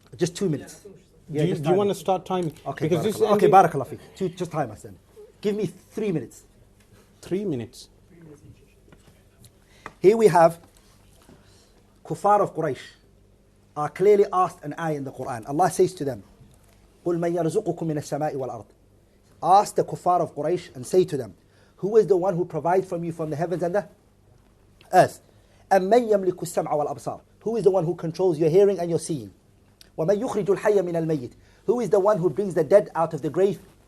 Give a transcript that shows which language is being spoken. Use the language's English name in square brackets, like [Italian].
[English] Just 2 minutes. Do you want to start timing? Okay, because barakallah feek. Just time us then. Give me 3 minutes. 3 minutes. Here we have kuffar of Quraysh are clearly asked an ayah in the Quran. Allah says to them, [Arabic] قُلْ مَنْ يَرْزُقُكُم مِّنَ السَّمَاءِ وَالْأَرْضِ. [English] Ask the kuffar of Quraysh and say to them, who is the one who provides from you from the heavens and the earth? [Arabic] أَمَّنْ يَمْلِكُ السَّمْعَ وَالْأَبْصَارِ. [English] Who is the one who controls your hearing and your seeing? [Arabic] وَمَنْ يُخْرِجُ الْحَيَّ مِنَ الْمَيِّتِ. [English] Who is the one who brings the dead out of the grave?